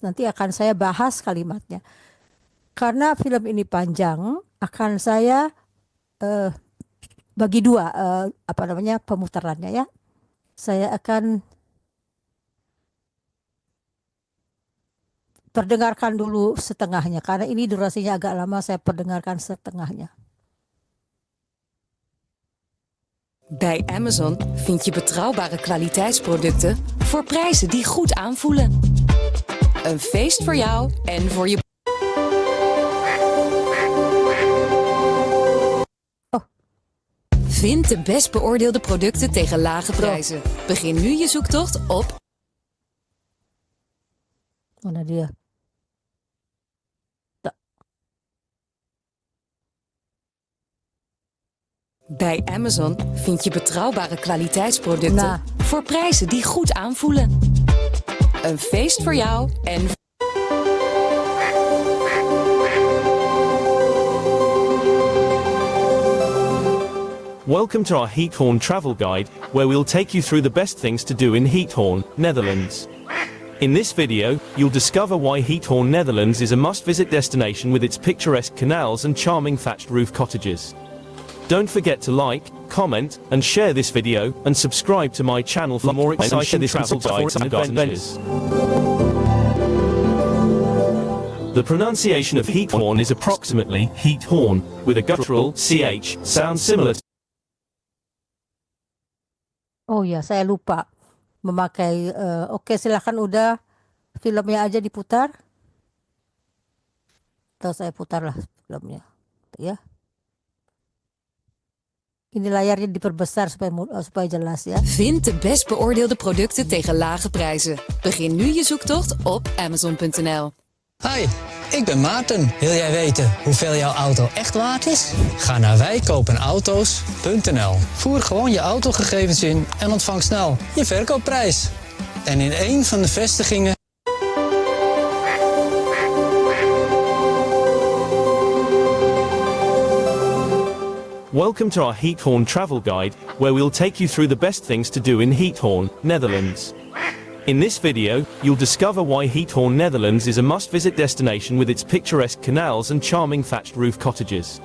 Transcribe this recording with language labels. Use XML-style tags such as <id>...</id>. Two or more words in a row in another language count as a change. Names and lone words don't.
<id>Nanti akan saya bahas kalimatnya. Karena film ini panjang, akan saya eh, bagi dua apa namanya pemutarannya ya. Saya akan perdengarkan dulu setengahnya karena ini durasinya agak lama, saya perdengarkan setengahnya.</id> <nl>Bij Amazon vind je betrouwbare kwaliteitsproducten voor prijzen die goed aanvoelen. Een feest voor jou en voor je... Oh. Vind de best beoordeelde producten tegen lage prijzen. Begin nu je zoektocht op...</nl> <id>Mana dia?</id> <nl>Bij Amazon vind je betrouwbare kwaliteitsproducten Nou. voor prijzen die goed aanvoelen. Een feest voor jou en...</nl> <en>Welcome to our Heathorn travel guide, where we'll take you through the best things to do in Heathorn, Netherlands. In this video, you'll discover why Heathorn, Netherlands is a must-visit destination with its picturesque canals and charming thatched roof cottages. Don't forget to like, comment, and share this video, and subscribe to my channel for more exciting travel guides and adventures. The pronunciation of Heathorn is approximately Heathorn, with a guttural ch sound similar to...</en> <id>Oh ya, saya lupa memakai. Oke, silakan udah filmnya aja diputar. Atau saya putarlah filmnya, ya. Ini layarnya diperbesar supaya jelas ya.</id> <nl>Vind de best beoordeelde producten tegen lage prijzen. Begin nu je zoektocht op Amazon.nl. Hi, ik ben Maarten. Wil jij weten hoeveel jouw auto echt waard is? Ga naar wijkopenauto's.nl. Voer gewoon je autogegevens in en ontvang snel je verkoopprijs. En in een van de vestigingen...</nl> <en>Welcome to our Heathorn travel guide, where we'll take you through the best things to do in Heathorn, Netherlands. In this video, you'll discover why Heathorn, Netherlands is a must-visit destination with its picturesque canals and charming thatched roof cottages.</en>